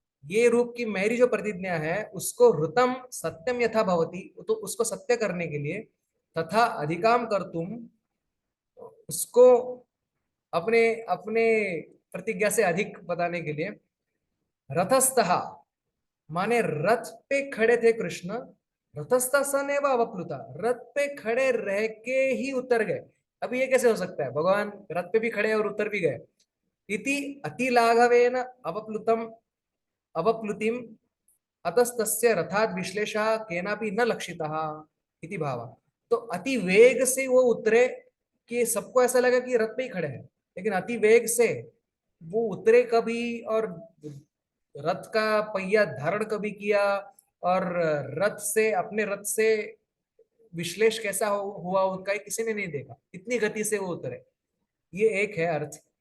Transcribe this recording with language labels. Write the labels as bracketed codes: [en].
[hi] ये रूप की मेरी जो प्रतिज्ञा है उसको [sa] ऋतम सत्यम यथा भवति, [hi] तो उसको सत्य करने के लिए, तथा अधिकाम कर तुम, उसको अपने अपने प्रतिज्ञा से अधिक बताने के लिए, रथस्थः माने रथ पे खड़े थे कृष्ण, [sa] रथस्थ सन एवं अवप्लुता, [hi] रथ पे खड़े रह के ही उतर गए। अभी ये कैसे हो सकता है, भगवान रथ पे भी खड़े और उतर भी गए। [sa] इति अति लाघवेन अवप्लुतम अवप्लुतिम अतस्तस्य रथात विश्लेषा केनापि न लक्षितः इति भाव। [hi] तो अति वेग से वो उतरे कि सबको ऐसा लगा कि रथ पे ही खड़े हैं, लेकिन अति वेग से वो उतरे कभी, और रथ का पहिया धारण कभी किया, और रथ से, अपने रथ से विश्लेष कैसा हुआ उनका किसी ने नहीं देखा, इतनी गति से वो उतरे। ये एक है अर्थ।